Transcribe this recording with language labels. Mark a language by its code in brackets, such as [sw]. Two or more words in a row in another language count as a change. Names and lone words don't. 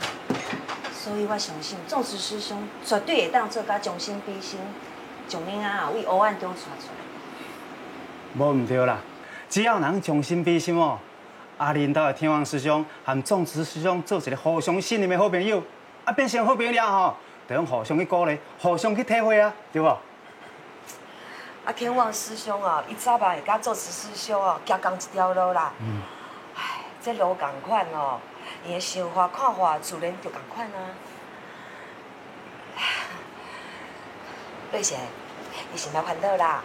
[nan] 所以我相信种植师兄绝对会当做甲将心比心，将恁啊为黑暗中带出来。无唔对啦，只要人将心比心哦，阿林岛的天王师兄和种植师兄做一个互相信任的好朋友，啊变成好朋友了吼，就用互相去鼓励，互相去体会啊，对无？啊，天王师兄哦，伊早嘛会甲做慈师兄哦，行同一条路啦。唉，这路共款哦，伊的想法看法自然就共款啊。瑞贤，你先莫烦恼啦。